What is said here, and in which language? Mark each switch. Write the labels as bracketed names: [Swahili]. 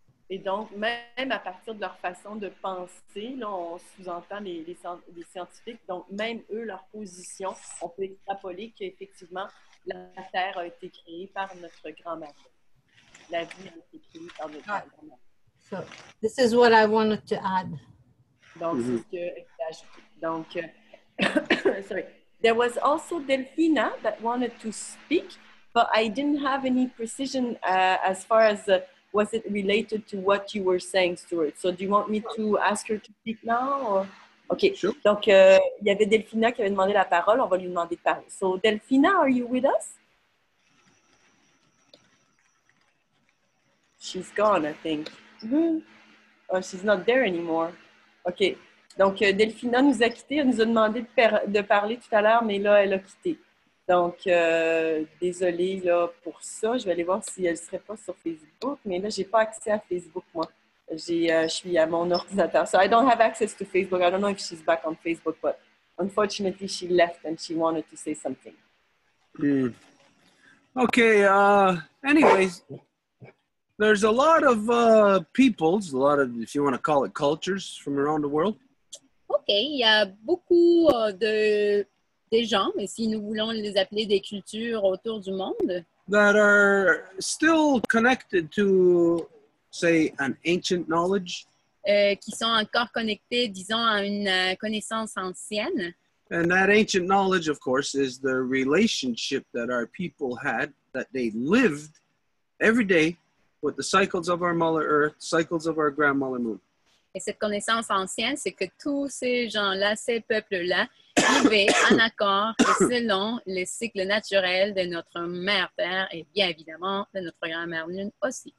[French] Et donc, même à partir de leur façon de penser, là, on sous-entend les scientifiques, donc même eux, leur position, on peut extrapoler qu'effectivement, la Terre a été créée par notre grand-mère. La vie a été créée par notre grand-mère. [English] So, this is what I wanted to add. [French] Donc, c'est ce que j'ai ajouté. [English] Donc, sorry. There was also Delphina that wanted to speak, but I didn't have any precision as far as was it related to what you were saying, Stuart. So do you want me to ask her to speak now? Or? OK. Sure. [French] Donc, il y avait Delphina qui avait demandé la parole. On va lui demander de parler. [English] So, Delphina, are you with us? She's gone, I think. Oh, she's not there anymore. OK. [French] Donc, Delphina nous a quittés. Elle nous a demandé de parler tout à l'heure, mais là, elle a quitté. Donc, désolée là, pour ça. Je vais aller voir si elle ne serait pas sur Facebook. Mais là, je n'ai pas accès à Facebook, moi. Je suis à mon ordinateur. [English] So, I don't have access to Facebook. I don't know if she's back on Facebook, but unfortunately, she left and she wanted to say something. Okay, anyways, there's a lot of peoples, a lot of, if you want to call it, cultures from around the world. [French] OK, il y a beaucoup des gens, mais si nous voulons les appeler des cultures autour du monde, [English] that are still connected to, say, an ancient knowledge. [French] Qui sont encore connectés, disons, à une connaissance ancienne. [English] And that ancient knowledge, of course, is the relationship that our people had, that they lived every day with the cycles of our Mother Earth, cycles of our Grandmother Moon. [French] Et cette connaissance ancienne, c'est que tous ces gens-là, ces peuples-là, vivaient en accord et selon les cycles naturels de notre mère Terre et bien évidemment de notre grand-mère Lune aussi.